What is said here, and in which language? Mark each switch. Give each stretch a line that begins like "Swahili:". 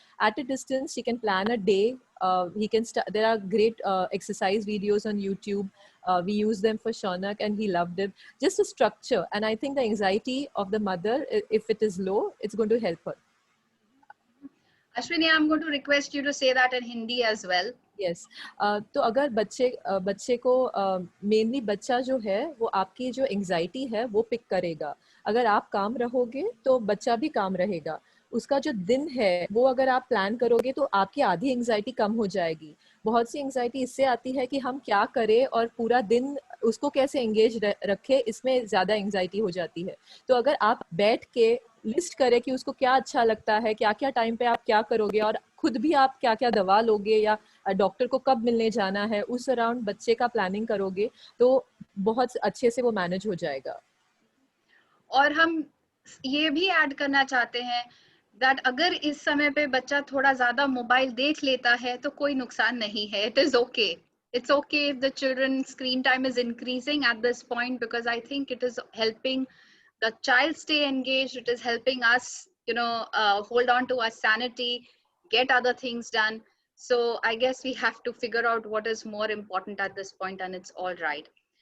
English: At a distance, she can plan a day. He can there are great exercise videos on YouTube. We use them for Shaunak, and he loved it. Just a structure. And I think the anxiety of the mother, if it is low, it's going to help her. Ashwini, I'm going to request you to say that in Hindi as well. Yes.
Hindi: तो अगर बच्चे को mainly बच्चा जो है वो आपकी जो एंजाइटी है वो पिक करेगा. अगर आप काम रहोगे तो बच्चा भी काम रहेगा. उसका जो दिन है वो अगर आप प्लान करोगे तो आपकी आधी एंजाइटी कम हो जाएगी. बहुत सी एंजाइटी इससे आती है कि हम क्या करें और पूरा दिन उसको कैसे एंगेज रखे, इसमें ज़्यादा एंजाइटी हो जाती है. तो अगर आप बैठ के लिस्ट करें कि उसको क्या अच्छा लगता है, क्या क्या टाइम पे आप क्या करोगे, और खुद भी आप क्या क्या दवा लोगे या डॉक्टर को कब मिलने जाना है, उस अराउंड बच्चे का प्लानिंग करोगे तो बहुत अच्छे से वो मैनेज हो जाएगा. और हम ये भी ऐड करना चाहते हैं दैट अगर इस समय पे बच्चा थोड़ा ज्यादा मोबाइल देख लेता है तो कोई नुकसान नहीं है.
English: It is okay. It's okay if the children's screen time is increasing at this point, because I think it is helping the child stay engaged. It is helping us, hold on to our sanity, get other things done. So I guess we have to figure out what is more important at this point, and it's all right.